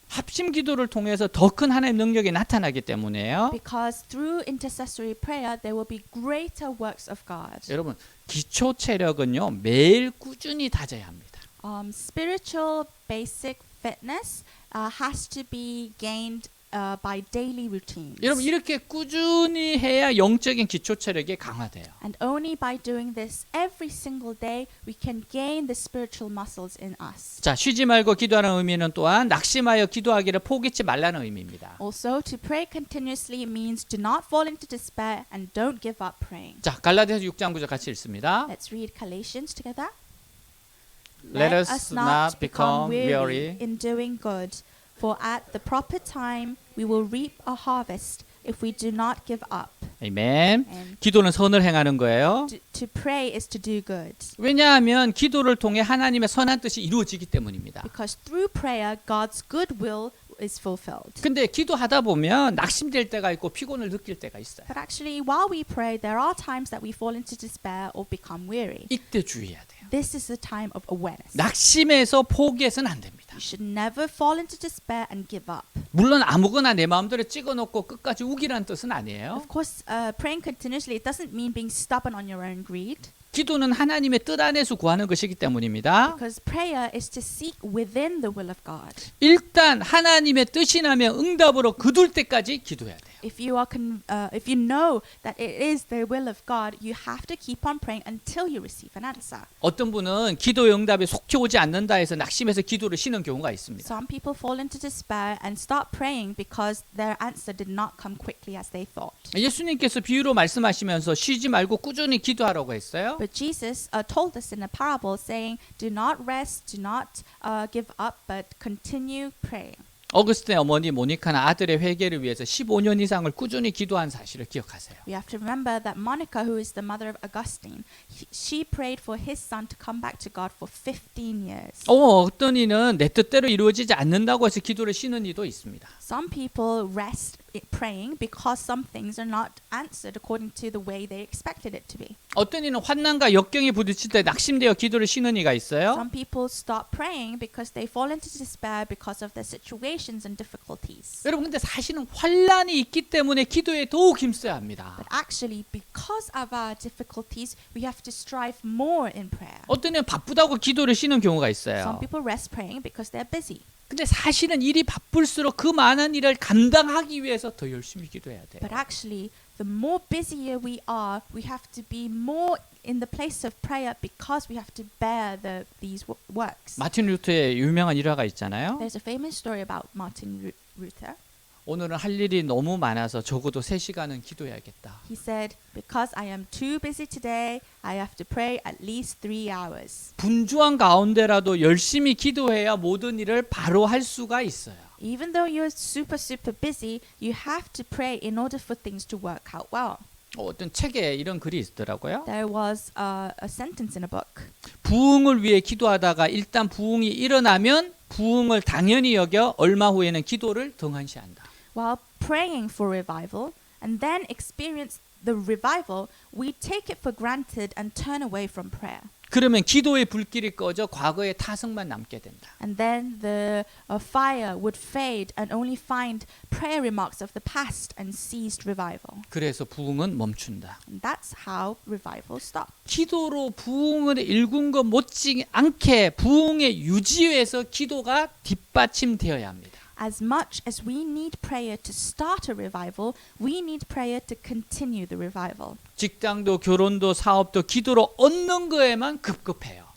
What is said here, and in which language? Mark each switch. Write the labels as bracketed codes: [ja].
[ko] 합심 기도를 통해서 더 큰 하나님의 능력이 나타나기 때문에요. [en] Because through intercessory prayer, there will be greater works of God. [ko] 여러분, 기초 체력은요 매일 꾸준히 다져야 합니다. [en] Spiritual basic fitness has to be gained by daily routines. [ko] 여러분 이렇게 꾸준히 해야 영적인 기초 체력이 강화돼요. [en] And only by doing this every single day, we can gain the spiritual muscles in us. [ko] 자, 쉬지 말고 기도하는 의미는 또한 낙심하여 기도하기를 포기치 말라는 의미입니다. [en] Also, to pray continuously means do not fall into despair and don't give up praying. [ko] 자, 갈라디아서 6장 9절 같이 읽습니다. [en] Let's read Galatians together. Let us not become weary in doing good, for at the proper time we will reap a harvest if we do not give up. [ko] 아멘. [en] And [ko] 기도는 선을 행하는 거예요. [en] to pray is to do good. [ko] 왜냐하면 기도를 통해 하나님의 선한 뜻이 이루어지기 때문입니다. [en] Because through prayer, God's good will is fulfilled. [ko] 근데 기도하다 보면 낙심될 때가 있고 피곤을 느낄 때가 있어요. [en] But actually, while we pray, there are times that we fall into despair or become weary. [ko] 이때 주의해야 돼요. [en] This is the time of awareness. [ko] 낙심해서 포기해서는 안 됩니다. [en] You should never fall into despair and give up. [ko] 물론 아무거나 내 마음대로 찍어놓고 끝까지 우기라는 뜻은 아니에요. [en] Of course, praying continuously, it doesn't mean being stubborn on your own greed. [ko] 기도는 하나님의 뜻 안에서 구하는 것이기 때문입니다. [en] Because prayer is to seek within the will of God. [ko] 일단 하나님의 뜻이 나면 응답으로 거둘 때까지 기도해야 돼요. [en] If you know that it is the will of God, you have to keep on praying until you receive an answer. [ko] 어떤 분은 기도의 응답이 속히 오지 않는다 해서 낙심해서 기도를 쉬는 경우가 있습니다. [en] Some people fall into despair and stop praying because their answer did not come quickly as they thought. [ko] 예수님께서 비유로 말씀하시면서 쉬지 말고 꾸준히 기도하라고 했어요. [en] But Jesus told us in a parable saying, do not rest, do not give up, but continue praying. [ko] 어거스틴의 어머니 모니카는 아들의 회개를 위해서 15년 이상을 꾸준히 기도한 사실을 기억하세요. [en] We have to remember that Monica, who is the mother of Augustine, she prayed for his son to come back to God for 15 years. [ko] 어떤 이는 내 뜻대로 이루어지지 않는다고 해서 기도를 쉬는 이도 있습니다. [en] Some people rest praying because some things are not answered according to the way they expected it to be. [ko] 어떤 이는 환난과 역경이 부딪힐 때 낙심되어 기도를 쉬는 이가 있어요. [en] Some people stop praying because they fall into despair because of their situations and difficulties. [ko] 여러분 근데 사실은 환난이 있기 때문에 기도에 더욱 힘써야 합니다. [en] But actually, because of our difficulties, we have to strive more in prayer. [ko] 어떤 이는 바쁘다고 기도를 쉬는 경우가 있어요. [en] Some people rest praying because they're busy. [ko] 근데 사실은 일이 바쁠수록 그 많은 일을 감당하기 위해서 더 열심히 기도해야 돼요. [en] But actually, the more busier we are, we have to be more in the place of prayer because we have to bear these works. [ko] 마틴 루터의 유명한 일화가 있잖아요. [en] There's a famous story about Martin Luther. [ko] 오늘은 할 일이 너무 많아서 적어도 3시간은 기도해야겠다. [en] He said, because I am too busy today, I have to pray at least 3 hours. [ko] 분주한 가운데라도 열심히 기도해야 모든 일을 바로 할 수가 있어요. [en] Even though you're super busy, you have to pray in order for things to work out well. [ko] 어떤 책에 이런 글이 있더라고요. [en] There was a sentence in a book. [ko] 부흥을 위해 기도하다가 일단 부흥이 일어나면 부흥을 당연히 여겨 얼마 후에는 기도를 등한시한다. [en] While praying for revival and then experience the revival, we take it for granted and turn away from prayer. [ko] 그러면 기도의 불길이 꺼져 과거의 타성만 남게 된다. [en] And then the fire would fade and only find prayer remarks of the past and ceased revival. [ko] 그래서 부흥은 멈춘다. [en] And that's how revival stopped. [ko] 기도로 부흥을 일군 것 못지않게 부흥의 유지에서 기도가 뒷받침되어야 합니다. [en] As much as we need prayer to start a revival, we need prayer to continue the revival. [ko] 직장도 결혼도 사업도 기도로 얻는 거에만 급급해요.